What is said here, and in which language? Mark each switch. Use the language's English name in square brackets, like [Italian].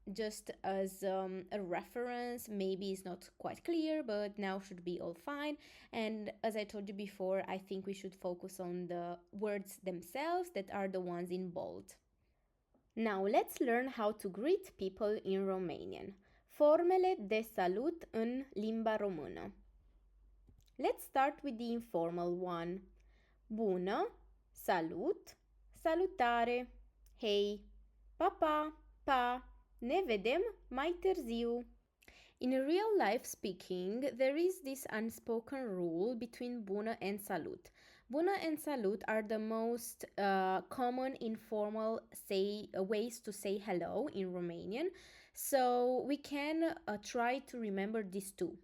[English] Just as a reference, maybe it's not quite clear, but now should be all fine. And as I told you before, I think we should focus on the words themselves that are the ones in bold. Now let's learn how to greet people in Romanian. [Romanian] Formele de salut în limba română. [English] Let's start with the informal one. [Romanian] Bună, salut, salutare, hei, pa, ne vedem mai târziu. [English] In real life speaking, there is this unspoken rule between bună and salut. Bună and salut are the most common informal ways to say hello in Romanian. So we can try to remember these two.